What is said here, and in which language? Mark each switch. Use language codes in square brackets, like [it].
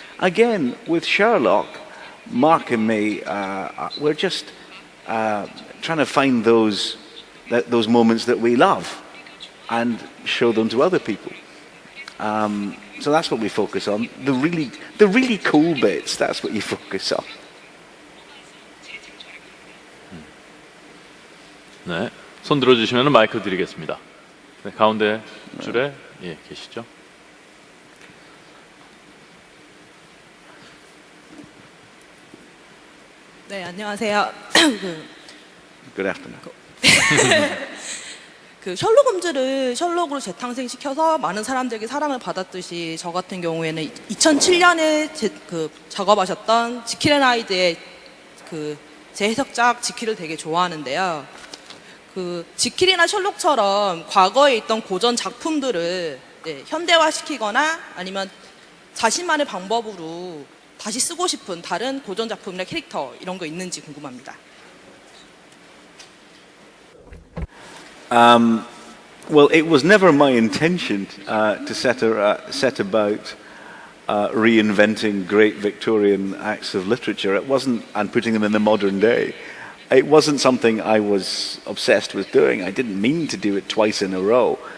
[en] Again, with Sherlock, Mark and me, we're just trying to find those moments that we love and show them to other people. So that's what we focus on. The really cool bits, that's what you focus on. [ko] 네, 손 들어주시면 마이크 드리겠습니다. 네, 가운데 줄에 예, 계시죠? 네, 안녕하세요. [en] Good afternoon. [ko] 그 셜록 홈즈를 셜록으로 재탄생시켜서 많은 사람들에게 사랑을 받았듯이 저 같은 경우에는 2007년에 작업하셨던 지킬 앤 하이드의 그 재해석작 지킬을 되게 좋아하는데요. 그 지킬이나 셜록처럼 과거에 있던 고전 작품들을 현대화시키거나 아니면 자신만의 방법으로 다시 쓰고 싶은 다른 고전 작품이나 캐릭터 이런 거 있는지 궁금합니다. [en] Well, it was never my intention to set about reinventing great Victorian acts of literature. It wasn't, and putting them in the modern day. It wasn't something I was obsessed with doing. I didn't mean to do it twice in a row.